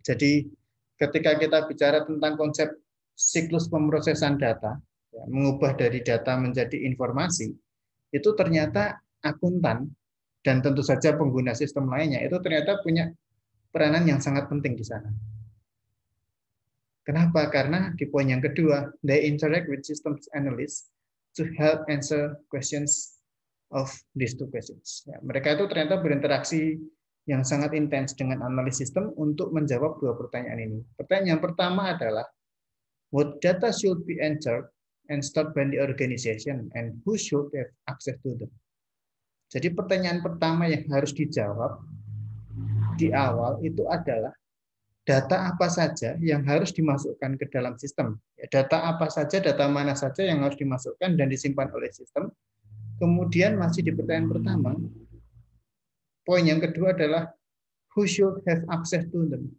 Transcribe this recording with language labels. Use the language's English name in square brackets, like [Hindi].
[Indonesian] Jadi ketika kita bicara tentang konsep siklus pemrosesan data, ya, mengubah dari data menjadi informasi, itu ternyata akuntan dan tentu saja pengguna sistem lainnya itu ternyata punya peranan yang sangat penting di sana. Kenapa? Karena di poin yang kedua, [English] they interact with systems analysts to help answer questions of these two questions. [Indonesian] Ya, mereka itu ternyata berinteraksi yang sangat intens dengan analis sistem untuk menjawab dua pertanyaan ini. Pertanyaan yang pertama adalah, [English] what data should be entered and stored by the organization, and who should have access to them? [Indonesian] Jadi pertanyaan pertama yang harus dijawab di awal itu adalah data apa saja yang harus dimasukkan ke dalam sistem. Data apa saja, data mana saja yang harus dimasukkan dan disimpan oleh sistem. Kemudian masih di pertanyaan pertama, poin yang kedua adalah [English] who should have access to them.